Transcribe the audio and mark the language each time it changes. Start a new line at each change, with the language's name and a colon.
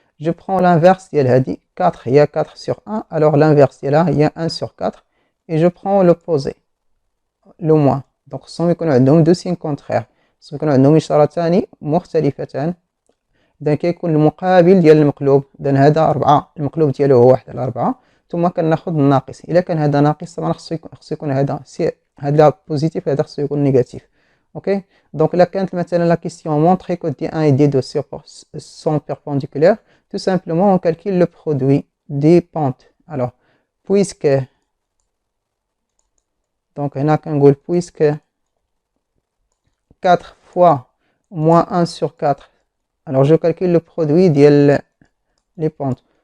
French: Je prends l'inverse, il y a 4, il y a 4 sur 1. Alors, l'inverse, il y a 1 sur 4. Et je prends l'opposé, le moins. Donc,
Arabic: خصهم يكونوا عندهم
French: deux signes contraires.
Arabic: خصهم يكونوا عندهم إشارتان مختلفتان. إذا كيكون المقابل ديال المقلوب، إذا هذا 4 المقلوب ديالو هو 1 على 4. ثم كناخذ الناقص. إلا كان هذا ناقص طبعا خصو يكون هذا بوزيتيف، هذا خصو يكون نيجاتيف.
French: Ok, donc là, quand la question montre que D1 et D2 sont perpendiculaires, tout simplement on calcule le produit des pentes. Alors, puisque, donc on a qu'un goal, puisque 4 fois moins 1 sur 4, alors je calcule le produit des pentes.